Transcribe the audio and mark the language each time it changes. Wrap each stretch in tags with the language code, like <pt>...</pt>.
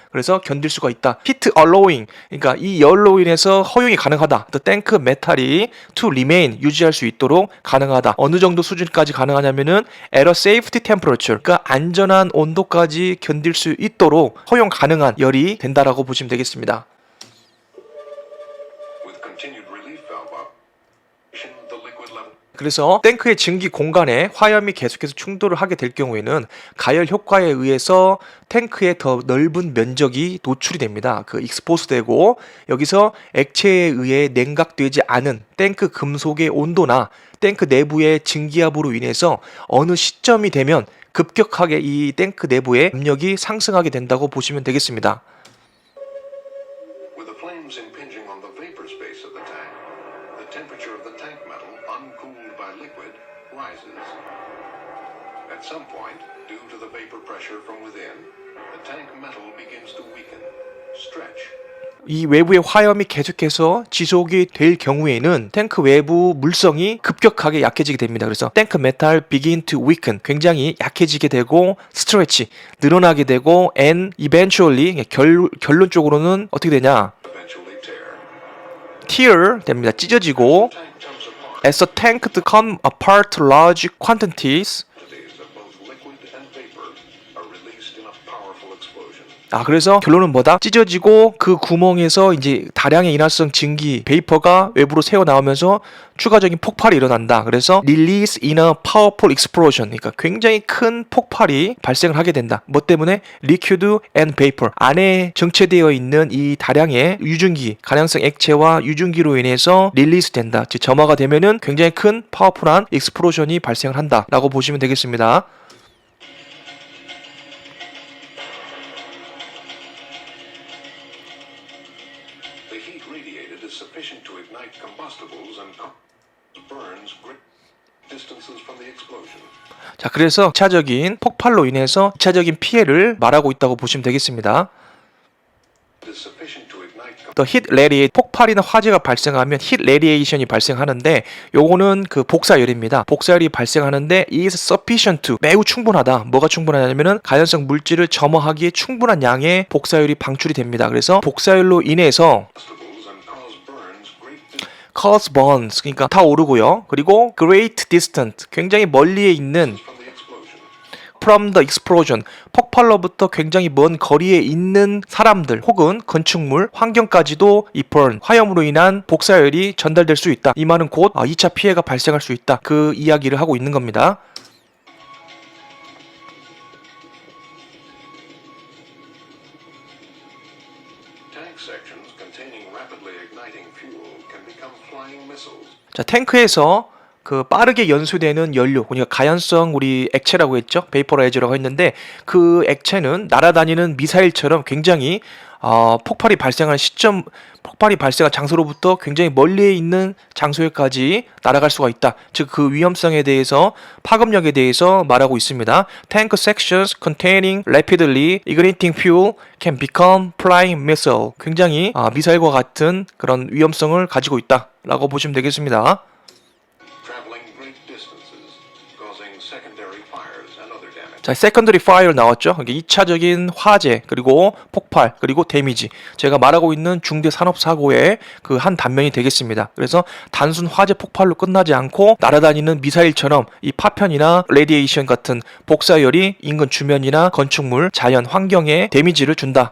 <ko>그래서 견딜 수가 있다. 히트 얼로잉, 그러니까 이 열로 인해서 허용이 가능하다. The 탱크 메탈이</ko> <en>to remain,</en> <ko>유지할 수 있도록 가능하다. 어느 정도 수준까지 가능하냐면은</ko> <en>at a safety temperature,</en> <ko>그러니까 안전한 온도까지 견딜 수 있도록 허용 가능한 열이 된다라고 보시면 되겠습니다.</ko> <en>With continued relief valve operation, the liquid level.</en> <ko>그래서 탱크의 증기 공간에 화염이 계속해서 충돌을 하게 될 경우에는 가열 효과에 의해서 탱크의 더 넓은 면적이 노출이 됩니다. 그 익스포스 되고, 여기서 액체에 의해 냉각되지 않은 탱크 금속의 온도나 탱크 내부의 증기압으로 인해서 어느 시점이 되면 급격하게 이 탱크 내부의 압력이 상승하게 된다고 보시면 되겠습니다.</ko> <en>With the flames impinging on the vapor space of the tank, the temperature of the tank metal, uncooled by liquid, rises. At some point, due to the vapor pressure from within, the tank metal begins to weaken, stretch.</en> <ko>이 외부의 화염이 계속해서 지속이 될 경우에는 탱크 외부 물성이 급격하게 약해지게 됩니다. 그래서 탱크 메탈</ko> <en>begin to weaken,</en> <ko>굉장히 약해지게 되고, stretch, 늘어나게 되고,</ko> <en>and eventually,</en> <ko>결론적으로는 어떻게 되냐?</ko> <en>Eventually tear.</en> <ko>tear 됩니다. 찢어지고,</ko> <en>Tank jumps apart. as the tank to come apart large quantities. Quantities of both liquid and vapor are released in a powerful explosion.</en> <ko>그래서 결론은 뭐다? 찢어지고 그 구멍에서 이제 다량의 인화성 증기, 베이퍼가 외부로 새어나오면서 추가적인 폭발이 일어난다. 그래서</ko> <en>release in a powerful explosion,</en> <ko>그러니까 굉장히 큰 폭발이 발생을 하게 된다. 뭐 때문에?</ko> <en>liquid and vapor,</en> <ko>안에 정체되어 있는 이 다량의 유증기, 가량성 액체와 유증기로 인해서 릴리스 된다. 즉 점화가 되면은 굉장히 큰 파워풀한 explosion이 발생을 한다 라고 보시면 되겠습니다.</ko> <en>The heat radiated is sufficient to ignite combustibles and burns great distances from the explosion.</en> <ko>자, 그래서 2차적인 폭발로 인해서 2차적인 피해를 말하고 있다고 보시면 되겠습니다.</ko> <en>It is sufficient to ignite</en> <ko>더 히트 레디에이션, 폭발이나 화재가 발생하면 히트 레디에이션이 발생하는데, 요거는 그 복사열입니다. 복사열이 발생하는데</ko> <en>is sufficient to,</en> <ko>매우 충분하다. 뭐가 충분하냐면은 가연성 물질을 점화하기에 충분한 양의 복사열이 방출이 됩니다. 그래서 복사열로 인해서</ko> <en>combustibles and cause burns great distances cause burns,</en> <ko>그러니까 타오르고요. 그리고</ko> <en>great distant,</en> <ko>굉장히 멀리에 있는</ko> <en>from the explosion. from the explosion,</en> <ko>폭발로부터 굉장히 먼 거리에 있는 사람들 혹은 건축물, 환경까지도 이 burn, 화염으로 인한 복사열이 전달될 수 있다. 이 말은 곧 2차 피해가 발생할 수 있다. 그 이야기를 하고 있는 겁니다.</ko> <en>Tank sections containing rapidly igniting fuel can become flying missiles.</en> <ko>자, 탱크에서 그 빠르게 연소되는 연료, 그러니까 가연성 우리 액체라고 했죠. 베이퍼라이저라고 했는데, 그 액체는 날아다니는 미사일처럼 굉장히 폭발이 발생한 시점, 폭발이 발생한 장소로부터 굉장히 멀리에 있는 장소에까지 날아갈 수가 있다. 즉 그 위험성에 대해서, 파급력에 대해서 말하고 있습니다.</ko> <en>Tank sections containing rapidly igniting fuel can become flying missile.</en> <ko>굉장히 미사일과 같은 그런 위험성을 가지고 있다라고 보시면 되겠습니다.</ko> <en>Traveling great distances, causing secondary fires and other damage.</en> <ko>자, secondary fire 나왔죠. 이게 2차적인 화재, 그리고 폭발, 그리고 데미지. 제가 말하고 있는 중대 산업 사고의 그 한 단면이 되겠습니다. 그래서 단순 화재 폭발로 끝나지 않고 날아다니는 미사일처럼 이 파편이나 레디에이션 같은 복사열이 인근 주변이나 건축물, 자연 환경에 데미지를 준다.</ko>